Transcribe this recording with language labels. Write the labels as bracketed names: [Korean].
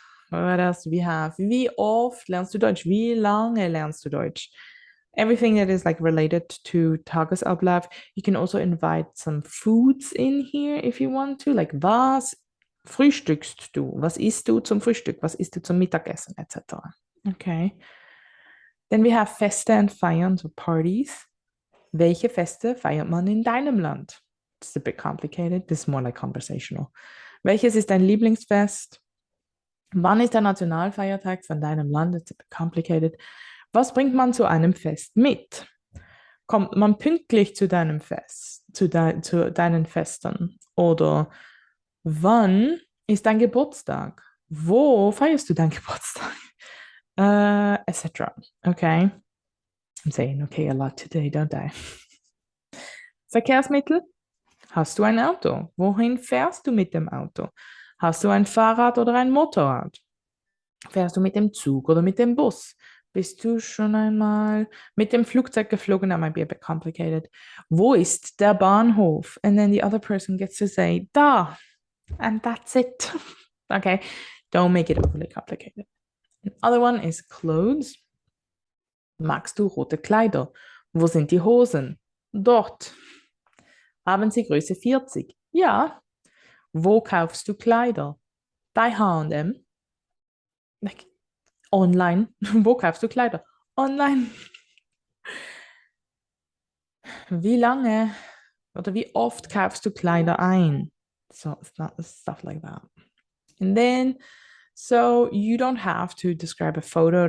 [English] What else do we have? [German] Wie oft lernst du Deutsch? Wie lange lernst du Deutsch? [English] Everything that is like related to Tagesablauf. You can also invite some foods in here if you want to. [German] Like, was frühstückst du? Was isst du zum Frühstück? Was isst du zum Mittagessen? [English] Etc. Okay. Then we have Feste and Feiern, so parties. [German] Welche Feste feiert man in deinem Land? [English] It's a bit complicated. This is more like conversational. [German] Welches ist dein Lieblingsfest? Wann ist der Nationalfeiertag von deinem Land? [English] It's a bit complicated. [German] Was bringt man zu einem Fest mit? Kommt man pünktlich zu deinem Fest, zu deinen Festen? Oder wann ist dein Geburtstag? Wo feierst du deinen Geburtstag? [English] Etc. Okay. I'm saying okay a lot today, don't I? [German] Verkehrsmittel? Hast du ein Auto? Wohin fährst du mit dem Auto? Hast du ein Fahrrad oder ein Motorrad? Fährst du mit dem Zug oder mit dem Bus? Bist du schon einmal mit dem Flugzeug geflogen? [English] That might be a bit complicated. [German] Wo ist der Bahnhof? [English] And then the other person gets to say, da. And that's it. Okay. Don't make it overly complicated. Another one is clothes. [German] Magst du rote Kleider? Wo sind die Hosen? Dort. Haben sie Größe 40? Ja. Wo kaufst du Kleider? Bei H&M. [English] Like, online. [German] Wo kaufst du Kleider? Online. Wie lange oder wie oft kaufst du Kleider ein? [English] So it's not stuff like that. And then, so you don't have to describe a photo.